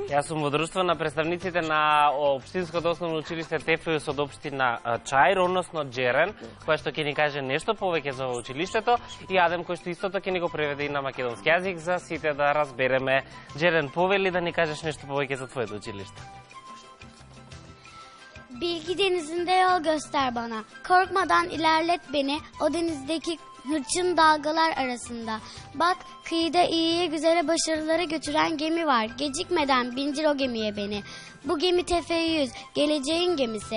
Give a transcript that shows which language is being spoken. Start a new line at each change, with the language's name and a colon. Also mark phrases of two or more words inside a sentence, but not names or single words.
Macedonian: Јас сум во друштво на представниците на Општинското основно училиште Тефејус од Општина Чаир, односно Джерен, кој што ќе ни каже нешто повеќе за училиштето, и Адем кој што истото ќе ни го преведе и на македонски јазик за сите да разбереме. Джерен, повели да ни кажеш нешто повеќе за твоето училиште.
Turkish: Bilgi denizinde yol göster bana. Korkmadan ilerlet beni. O denizdeki hırçın dalgalar arasında. Bak, kıyıda iyiye güzele başarılara götüren gemi var. Gecikmeden bindir o gemiye beni. Bu gemi Tefe-100, geleceğin gemisi.